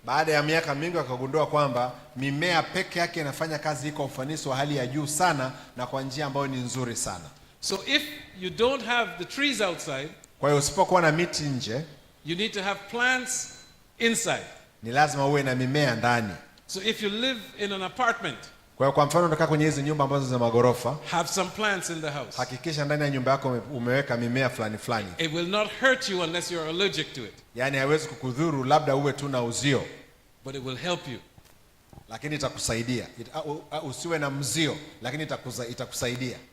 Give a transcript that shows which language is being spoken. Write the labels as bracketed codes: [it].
[sw] Baada ya miaka mingi wakagundua kwamba mimea peke yake inafanya kazi iko ufanisi wa hali ya juu sana na kwa njia ambayo ni nzuri sana. [en] So if you don't have the trees outside, [sw] kwa hiyo usipokuwa na miti nje, [en] you need to have plants inside. [sw] Ni lazima uwe na mimea ndani. [en] So if you live in an apartment, [sw] kwa hiyo kwa mfano unakaa kwenye hizo nyumba ambazo za magorofa, [en] have some plants in the house. [sw] Hakikisha ndani ya nyumba yako umeweka mimea fulani fulani. [en] It will not hurt you unless you are allergic to it. [sw] Yani haiwezi kukudhuru labda uwe tu na uzio. [en] But it will help you. [sw] Lakini itakusaidia. Usiwe na mzio, lakini itakusaidia.